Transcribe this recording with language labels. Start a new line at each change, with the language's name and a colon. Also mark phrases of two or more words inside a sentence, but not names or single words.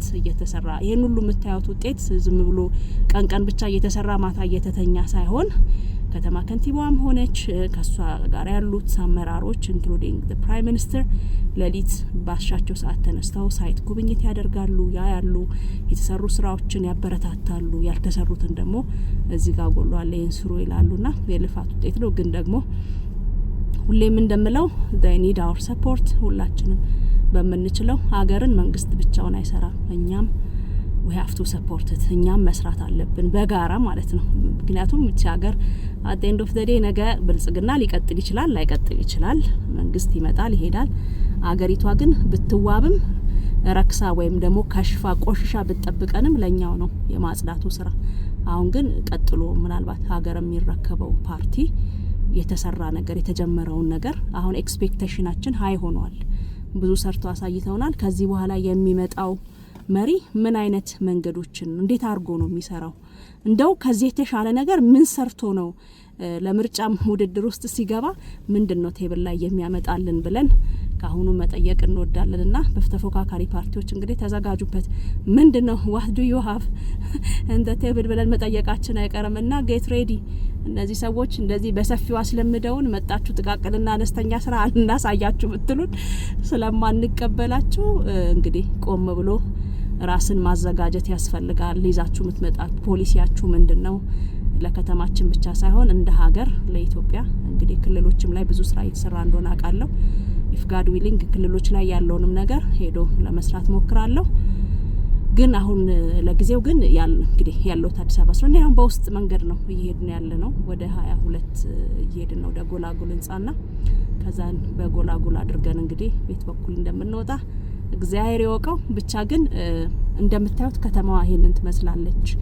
Amharic: እየተሰራ ይሄን ሁሉ የምታዩት ውጤት ዝም ብሎ ቀን ብቻ እየተሰራ ማታ እየተተኛ ሳይሆን ከተማ ከንቲባዋም ሆነች ከሷ ጋር ያሉት አመራሮች
English: including the prime minister
Amharic: ለሊት ባሻቸው ሰዓት ተነስተው ሳይት ጉብኝት ያደርጋሉ፣ ያያሉ፣ የተሰሩ ስራዎችን ያበረታታሉ፣ ያልተሰሩትን ደግሞ እዚህ ጋር ጎሏል ይሄን ስሩ ይላሉና የልፋት ውጤት ነው። ግን ደግሞ ሁሌም እንደምለው
English: they need our support።
Amharic: ሁላችንም በመንችለው ሀገርን መንግስት ብቻውን አይሰራም። እኛም
English: we have to support it።
Amharic: እኛም መስራት አለብን በጋራ ማለት ነው። ምክንያቱም እቺ ሀገር
English: at the end of the day
Amharic: ነገ ብልጽግና ሊቀጥል ይችላል፣ ላይቀጥል ይችላል። መንግስት ይመጣል ይሄዳል። ሀገሪቷ ግን ብትዋብም ረክሳ ወይም ደግሞ ከሽፋ ቆሽሻ ብትጠብቀንም ለኛው ነው የማጽዳቱ ስራ። አሁን ግን ቀጥሎ ምናልባት ሀገር የሚረከበው ፓርቲ የተሰራ ነገር የተጀመረውን ነገር አሁን ኤክስፔክቴሽናችን ሀይ ሆኗል። ብዙ ሰርቶ አሳይተውናል። ከዚህ በኋላ የሚመጣው መሪ ምን አይነት መንገዶችን እንዴት አድርጎ ነው የሚሰራው? እንደው ከዚህ የተሻለ ነገር ምን ሰርቶ ነው ለምርጫም ውድድር ውስጥ ሲገባ ምንድነው ቴብል ላይ የሚያመጣልን ብለን ካሁኑ መጠየቅ እንወዳለንና በተፎካካሪ ፓርቲዎች እንግዲህ ተዘጋጁበት። ምንድነው
English: what do you have and the table
Amharic: ብለን መጠየቃችን አይቀርምና
English: get ready።
Amharic: እነዚህ ሰዎች እንደዚህ በሰፊው አስለምደውን መጣችሁ ጥቃቅንና አነስተኛ ስራ እናሳያችሁ ብትሉን ስለማንቀበላችሁ እንግዲህ ቆም ብሎ ራስን ማዘጋጀት ያስፈልጋል። ይዛችሁ የምትመጣት ፖሊሲያችሁ ምንድነው? ለከተማችን ብቻ ሳይሆን እንደ ሀገር ለኢትዮጵያ እንግዲህ ክልሎችም ላይ ብዙ ስራ እየተሰራ እንደሆነ አውቃለሁ።
English: if God willing
Amharic: ክልሎች ላይ ያለውንም ነገር ሄዶ ለመስራት ሞክራለሁ። ግን አሁን ለጊዜው ግን እንግዲህ ያለው አዲስ አበባ ስለሆነ አሁን በውስጥ መንገድ ነው እየሄድን ያለ ነው። ወደ 22 እየሄድን ነው ደጎላጉል ህንጻና ከዛን በጎላጉል አድርገን እንግዲህ ቤት በኩል እንደምንወጣ እግዚአብሔር ይወቀው። ብቻ ግን እንደምታዩት ከተማዋ ይሄንን ትመስላለች።